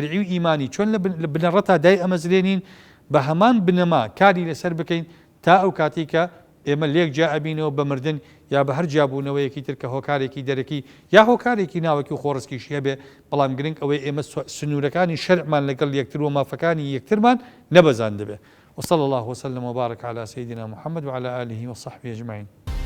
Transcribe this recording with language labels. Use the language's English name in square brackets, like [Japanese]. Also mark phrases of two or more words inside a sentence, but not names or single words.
[Central Kurdish] و ئیمانی چۆن لە بنەڕەتا دای ئەمەزرێنین بە هەمان بنەما کاری لەسەر بکەین تا ئەو کاتی کە ئێمە لێک جا ئەبینەوە بە مردن یا بە هەر جابوونەوەیەکی تر کە هۆکارێکی دەرەکی یا هۆکارێکی ناوەکی و خۆڕسکیشی هەبێ بەڵام گرنگ ئەوەی ئێمە سنوورەکانی شەرعمان لەگەڵ یەکتر و مافەکانی یەکترمان نەبەزان دەبێ [Arabic] وصلى الله وسلم وبارك على سيدنا محمد وعلى آله وصحبه أجمعين